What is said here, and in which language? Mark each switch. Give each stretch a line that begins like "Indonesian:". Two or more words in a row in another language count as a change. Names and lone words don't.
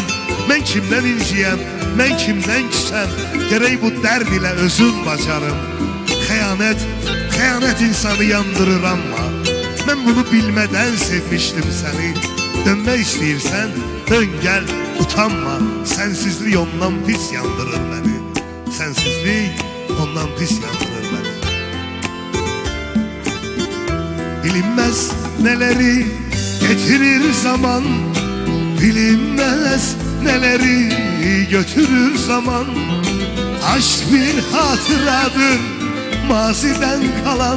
Azerbaijani: Mən kimdən inciyəm, mən kimdən küsəm, gərək bu dərd ilə özüm bacarım. Xəyanət insanı yandırır amma, mən bunu bilmədən sevmişdim səni. Dönmək istəyirsən, dön gəl, utanma.
Turkish: Sensizlik ondan pis yandırır beni. Sensizlik ondan pis yandırır beni. Bilinmez neleri getirir zaman, bilinmez neleri götürür zaman. Aşk bir hatıradır maziden kalan.